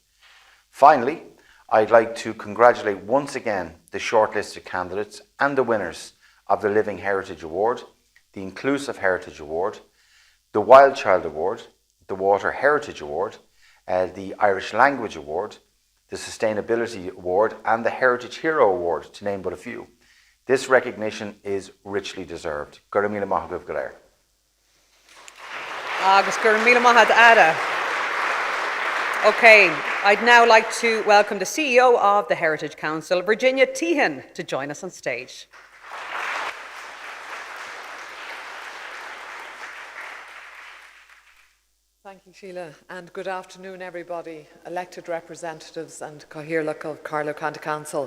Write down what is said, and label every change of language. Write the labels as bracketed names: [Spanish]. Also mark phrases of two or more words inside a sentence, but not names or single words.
[English] Finally, I'd like to congratulate once again the shortlisted candidates and the winners of the Living Heritage Award, the Inclusive Heritage Award, the Wild Child Award, the Water Heritage Award, the Irish Language Award, the Sustainability Award and the Heritage Hero Award, to name but a few. This recognition is richly deserved. [Irish] Gura míle maith agaibh go léir. Agus gura míle maith ada. [English] Okay, I'd now like to welcome the CEO of the Heritage Council, Virginia Tehan, to join us on stage. Thank Sheila, and good afternoon, everybody, elected representatives and Cathaoirleach of Carlow County Council.